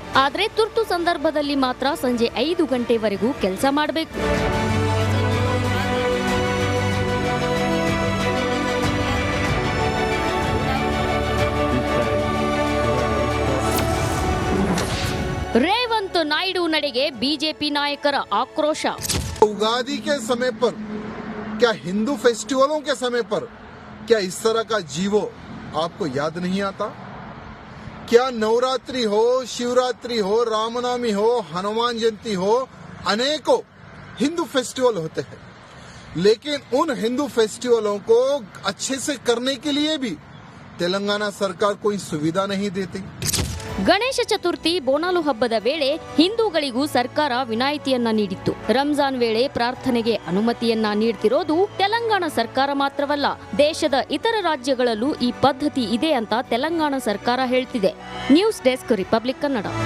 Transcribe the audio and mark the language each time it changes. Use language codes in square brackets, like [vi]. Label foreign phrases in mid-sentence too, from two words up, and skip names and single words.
[kn] ಆದರೆ ತುರ್ತು ಸಂದರ್ಭದಲ್ಲಿ ಮಾತ್ರ ಸಂಜೆ 5 ಗಂಟೆವರೆಗೂ ಕೆಲಸ ಮಾಡಬೇಕು. ರೇವಂತ್ ನಾಯ್ಡು ನಡೆಗೆ ಬಿಜೆಪಿ ನಾಯಕರ ಆಕ್ರೋಶ. [hi] उगादी के समय पर, क्या हिंदू फेस्टिवलों के समय पर क्या इस तरह का जीवो आपको याद नहीं आता? क्या नवरात्रि हो, शिवरात्रि हो, रामनवमी हो, हनुमान जयंती हो, अनेकों हिंदू फेस्टिवल होते हैं, लेकिन उन हिंदू फेस्टिवलों को अच्छे से करने के लिए भी तेलंगाना सरकार कोई सुविधा नहीं देती। [kn] ಗಣೇಶ ಚತುರ್ಥಿ ಬೋನಾಲು ಹಬ್ಬದ ವೇಳೆ ಹಿಂದೂಗಳಿಗೂ ಸರ್ಕಾರ ವಿನಾಯಿತಿಯನ್ನ ನೀಡಿತ್ತು. ರಂಜಾನ್ ವೇಳೆ ಪ್ರಾರ್ಥನೆಗೆ ಅನುಮತಿಯನ್ನ ನೀಡ್ತಿರೋದು ತೆಲಂಗಾಣ ಸರ್ಕಾರ ಮಾತ್ರವಲ್ಲ, ದೇಶದ ಇತರ ರಾಜ್ಯಗಳಲ್ಲೂ ಈ ಪದ್ಧತಿ ಇದೆ ಅಂತ ತೆಲಂಗಾಣ ಸರ್ಕಾರ ಹೇಳ್ತಿದೆ. ನ್ಯೂಸ್ ಡೆಸ್ಕ್, ರಿಪಬ್ಲಿಕ್ ಕನ್ನಡ.